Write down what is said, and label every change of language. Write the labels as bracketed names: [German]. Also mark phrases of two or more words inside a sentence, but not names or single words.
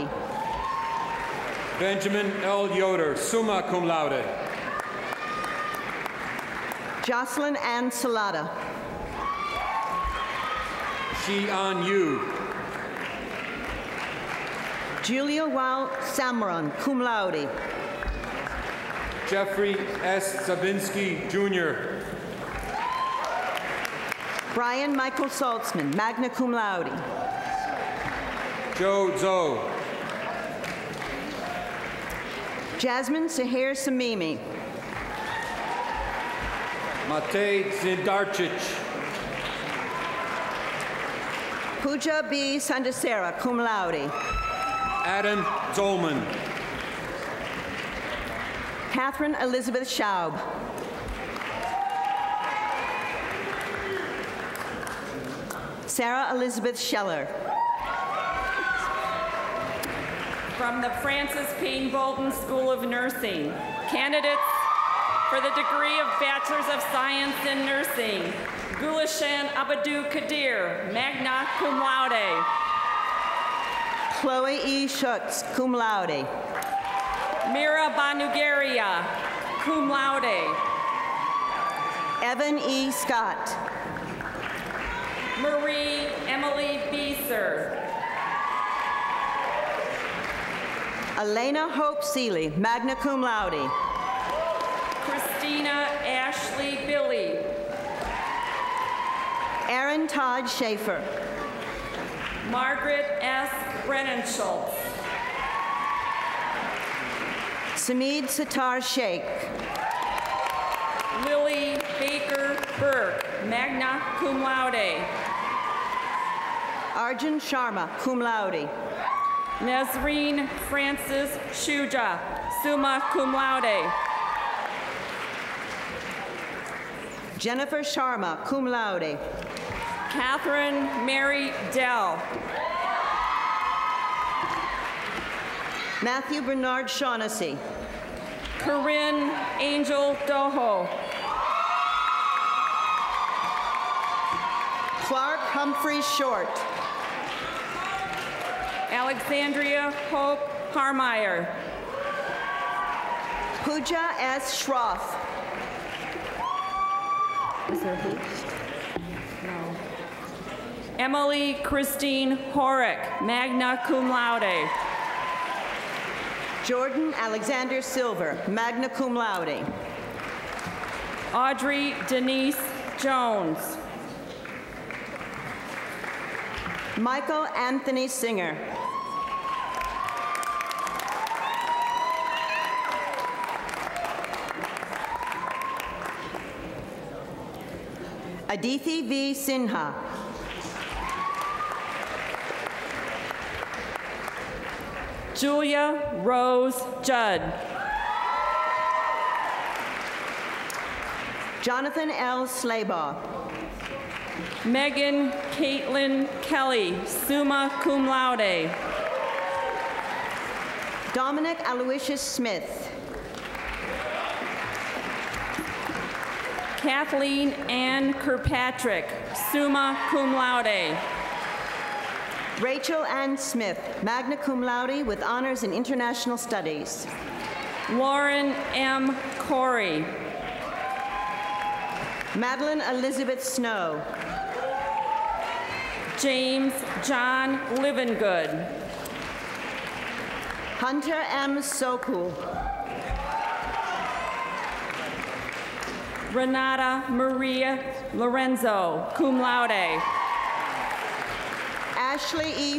[English] Benjamin L. Yoder, [Latin] summa cum laude. [English] Jocelyn Ann Salata. Shi-An Yu. Julia Wal Samron, [Latin] cum laude. [English] Jeffrey S. Zabinski, Jr. Brian Michael Saltzman, [Latin] magna cum laude. [English] Joe Zhou. Jasmine Sahir Samimi. Matej Zindarcic. Pooja B. Sandasera, [Latin] cum laude. [English] Adam Zolman. Catherine Elizabeth Schaub. Sarah Elizabeth Scheller. From the Francis Payne Bolton School of Nursing, candidates for the degree of Bachelor's of Science in Nursing, Gulishan Abadou Kadir, [Latin] magna cum laude. [English] Chloe E. Schutz, [Latin] cum laude. [English] Mira Banugaria, [Latin] cum laude. [English] Evan E. Scott. Marie Emily Beeser. Elena Hope Seeley, [Latin] magna cum laude. [English] Christina Ashley Billy. Aaron Todd Schaefer. Margaret S. Brennenschultz. Samid Sitar Sheikh. Lily Baker Burke, [Latin] magna cum laude. [English] Arjun Sharma, [Latin] cum laude. [English] Nazreen Francis Shuja, [Latin] summa cum laude. [English] Jennifer Sharma, [Latin] cum laude. [English] Catherine Mary Dell. Matthew Bernard Shaughnessy. Corinne Angel Doho. Clark Humphrey Short. Alexandria Hope Harmeyer. Pooja S. Schroff. Is there a H? No. Emily Christine Horick, [Latin] magna cum laude. [English] Jordan Alexander Silver, [Latin] magna cum laude. [English] Audrey Denise Jones. Michael Anthony Singer. Adithi V. Sinha. Julia Rose Judd. Jonathan L. Slaybaugh. Megan Caitlin Kelly, [Latin] summa cum laude. [English] Dominic Aloysius Smith. Kathleen Ann Kirkpatrick, [Latin] summa cum laude. [English] Rachel Ann Smith, [Latin] magna cum laude [English] with honors in international studies. Lauren M. Corey. Madeline Elizabeth Snow. James John Livengood. Hunter M. Sokul. Renata Maria Lorenzo, [Latin] cum laude. [English] Ashley E.